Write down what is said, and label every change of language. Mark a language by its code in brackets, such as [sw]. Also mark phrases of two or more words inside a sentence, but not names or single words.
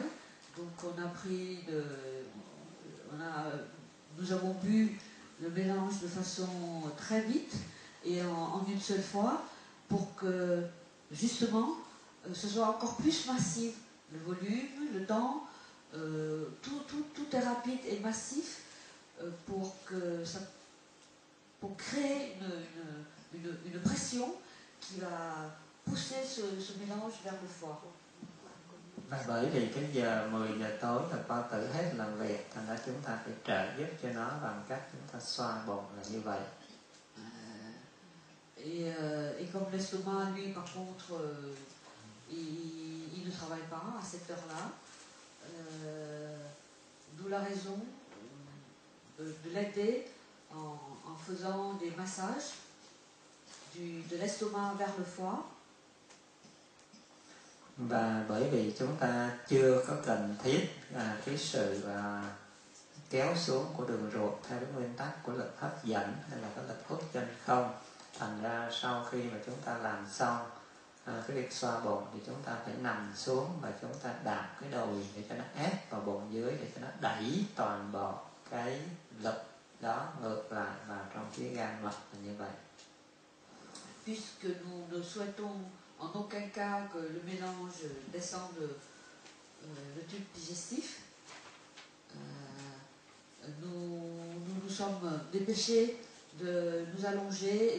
[fr] Donc nous avons bu le mélange de façon très vite et en une seule fois pour que justement ce soit encore plus massif. Le volume, le temps, tout est rapide et massif pour créer une pression qui va pousser ce mélange vers le foie. [vi] Và bởi vì cái giờ 10 giờ tối là bao tử hết làm việc, thành ra chúng ta phải trợ giúp cho nó bằng cách chúng ta xoa bụng là như vậy. [fr] Et comme l'estomac, lui, par contre, il ne travaille pas à cette heure-là, d'où la raison de l'aider en faisant des massages de l'estomac vers le foie. [vi] Và bởi vì chúng ta chưa có cần thiết cái sự kéo xuống của đường ruột theo cái nguyên tắc của lực hấp dẫn hay là cái lực hút chân không, thành ra sau khi mà chúng ta làm xong cái việc xoa bụng thì chúng ta phải nằm xuống và chúng ta đạp cái đùi để cho nó ép vào bụng dưới, để cho nó đẩy toàn bộ cái lực đó ngược lại vào trong phía gan mật là như vậy. [fr] Puisque nous ne souhaitons en aucun cas que le mélange descende le tube digestif, nous sommes dépêchés de nous allonger et